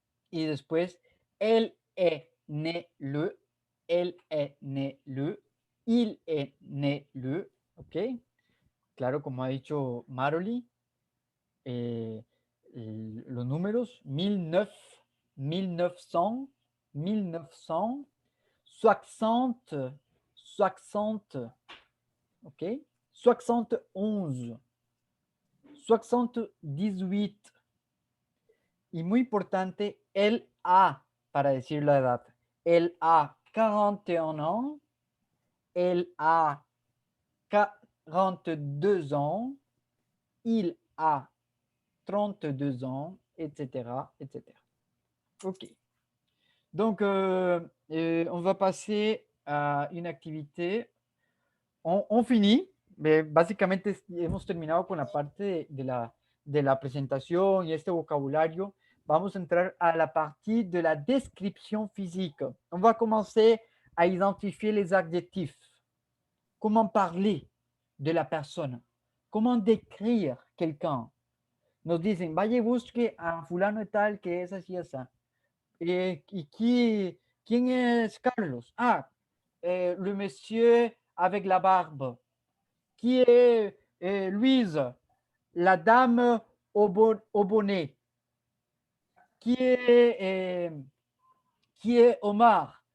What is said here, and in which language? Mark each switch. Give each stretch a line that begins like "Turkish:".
Spanish: Y después,
French: elle est née le, elle est née le, il est né le, ¿ok?
Spanish: Claro, como ha dicho Maroli, los números 1900, 1900, 1960, 60, ok, 71, 78. Y muy importante, el a para decir la edad.
French: El a 41 ans, elle a 42 ans, il a 32 ans, etc., etc. OK. Donc, on va passer a une activité. On finit, mais
Spanish: básicamente hemos terminado con la parte de la presentación y este vocabulario. Vamos a entrar
French: à la partie de la description physique. On va commencer à identifier les adjectifs. Comment parler de la personne? Comment décrire quelqu'un?
Spanish: Nos dicen, vaya y busque a fulano de tal que es así, así. ¿Y quién es Carlos?
French: Ah, le monsieur avec la barbe. Qui est Louise? La dame au bonnet. Qui est Omar?